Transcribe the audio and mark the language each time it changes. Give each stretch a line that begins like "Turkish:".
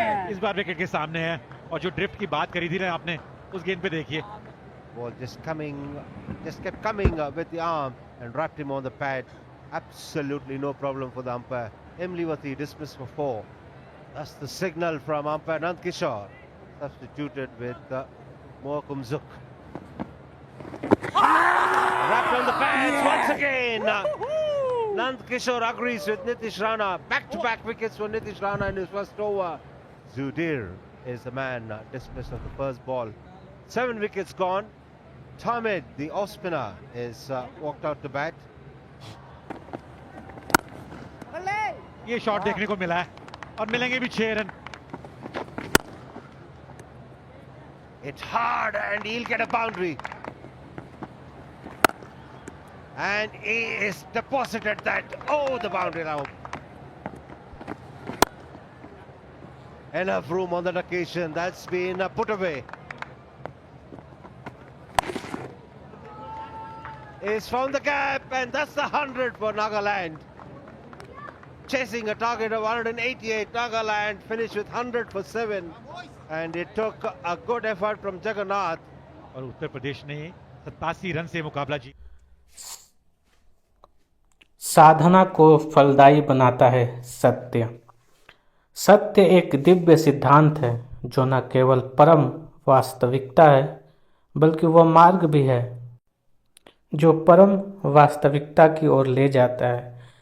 Hindi: इस बार विकेट के सामने है. और जो ड्रिफ्ट की बात करी थी ना आपने, उस गेंद पे देखिए,
English: Ball just kept coming with the arm and wrapped him on the pad. Absolutely no problem for the umpire. Imlivati dismissed for 4. That's the signal from umpire Nandkishore, substituted with Mohakum Zuk. Wrapped on the pads once again. Nandkishore agrees with Nitish Rana. Back-to-back wickets for Nitish Rana in his first over. Zudir is the man dismissed of the first ball. 7 wickets gone. Tamid, the off-spinner, is walked out to bat.
Hindi: ये shot देखने को मिला है और मिलेंगे भी 6 run.
English: It's hard and he'll get a boundary. And he is deposited that. Oh, the boundary now. Enough room on that occasion. That's been put away. He's found the gap, and that's the 100 for Nagaland. Chasing a target of 188, Nagaland finished with 100 for 7. And it took a good effort from Jagannath.
Hindi: और उत्तर प्रदेश ने 87 run से मुकाबला जीता. साधना को फलदायी बनाता है सत्य. सत्य एक दिव्य सिद्धांत है जो न केवल परम वास्तविकता है बल्कि वह मार्ग भी है जो परम वास्तविकता की ओर ले जाता है.